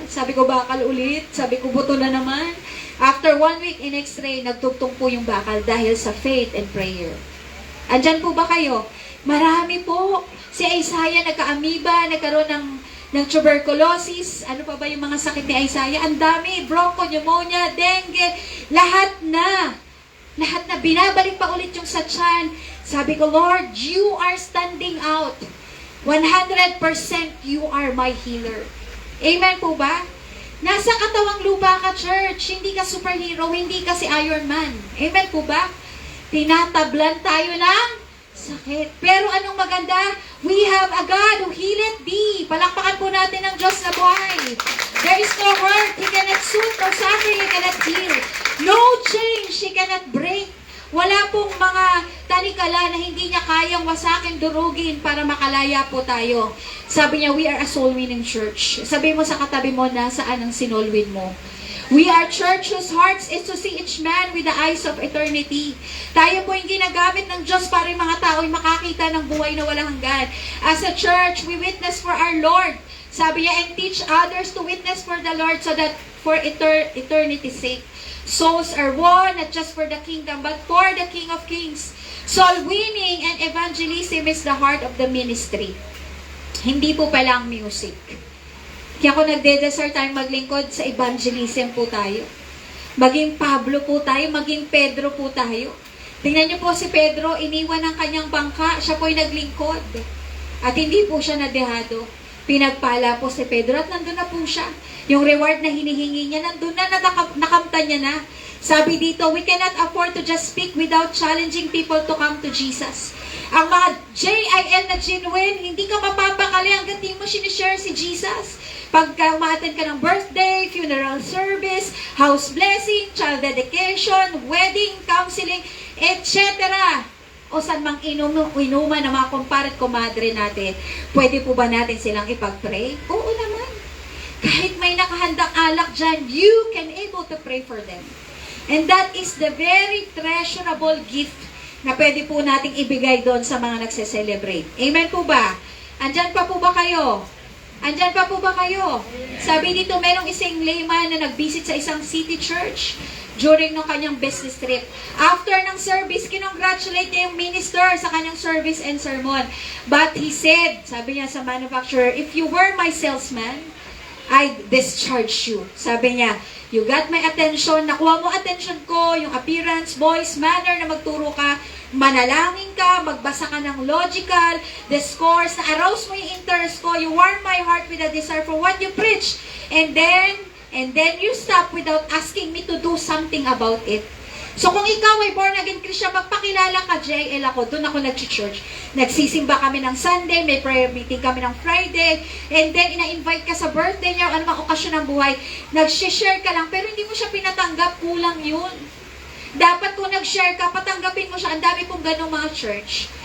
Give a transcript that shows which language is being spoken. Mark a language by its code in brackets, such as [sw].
[tl] Sabi ko, bakal ulit. Sabi ko, buto na naman. [en] After 1 week in x-ray, [tl] nagtugtong po yung bakal dahil sa [en] faith and prayer. [tl] Andyan po ba kayo? Marami po. Si Isaiah nagka-amoeba, nagkaroon ng tuberculosis. Ano pa ba yung mga sakit ni Isaiah? Ang dami. Bronco, pneumonia, dengue. Lahat na. Binabalik pa ulit yung sa tiyan. Sabi ko, [en] Lord, you are standing out. 100% you are my healer. [tl] Amen po ba? Nasa katawang lupa ka, church. Hindi ka superhero, hindi ka si Iron Man. Amen po ba? Tinatablan tayo ng sakit. Pero anong maganda? [en] We have a God who healeth thee. [tl] Palakpakan po natin ang Diyos na buhay. [en] There is no hurt He cannot soothe, no suffering He cannot heal. No change He cannot break. [tl] Wala pong mga tanikala na hindi niya kayang wasakin, durugin para makalaya po tayo. Sabi niya, [en] we are a soul winning church. [tl] Sabi mo sa katabi mo, nasaan ang sinol win mo? [en] We are church whose hearts is to see each man with the eyes of eternity. [tl] Tayo po yung ginagamit ng Diyos para yung mga tao ay makakita ng buhay na walang hanggan. [en] As a church, we witness for our Lord. [tl] Sabi niya, [en] and teach others to witness for the Lord so that for eternity's sake. Souls are won, not just for the kingdom, but for the King of Kings. Soul winning and evangelism is the heart of the ministry. [tl] Hindi po palang music. Kaya kung nagde-desire tayong maglingkod, sa evangelism po tayo. Maging Pablo po tayo, maging Pedro po tayo. Tingnan niyo po si Pedro, iniwan ang kanyang bangka, siya po'y naglingkod. At hindi po siya nadehado. Pinagpala po si Pedro at nandun na po siya. Yung reward na hinihingi niya, nandun na, nakamtan niya na. Sabi dito, [en] we cannot afford to just speak without challenging people to come to Jesus. [tl] Ang mga JIL na genuine, hindi ka mapapakali hanggang di mo sinishare si Jesus. [en] Pagka umaattend ka ng birthday, funeral service, house blessing, child dedication, wedding, counseling, etc. [tl] O saan mang inuman ng mga kumpare at kumadre natin, pwede po ba natin silang ipag-pray? Oo naman. Kahit may nakahandang alak dyan, [en] you can able to pray for them. And that is the very treasurable gift [tl] na pwede po nating ibigay doon sa mga nagse-celebrate. Amen po ba? Andyan pa po ba kayo? Andyan pa po ba kayo? Sabi dito, merong isang layman na nag-visit sa isang city church during ng kanyang business trip. After ng service, kinongratulate niya yung minister sa kanyang service and sermon. [en] But he said, [tl] sabi niya sa manufacturer, [en] if you were my salesman, I discharge you. Sabi niya, you got my attention, [tl] nakuha mo attention ko, [en] yung appearance, voice, manner [tl] na magturo ka, manalangin ka, magbasa ka ng logical, discourse, [en] na-arouse mo yung interest ko, you warm my heart with a desire for what you preach. And then you stop without asking me to do something about it. [tl] So kung ikaw ay born again Christian, magpakilala ka, JL ako, doon ako nag-church. Nagsisimba kami ng Sunday, may prayer meeting kami ng Friday, [en] and then [tl] ina-invite ka sa birthday niya o anumang okasyon ng buhay, nag-share ka lang, pero hindi mo siya pinatanggap, kulang yun. Dapat kung nag-share ka, patanggapin mo siya. Ang dami pong ganong mga church.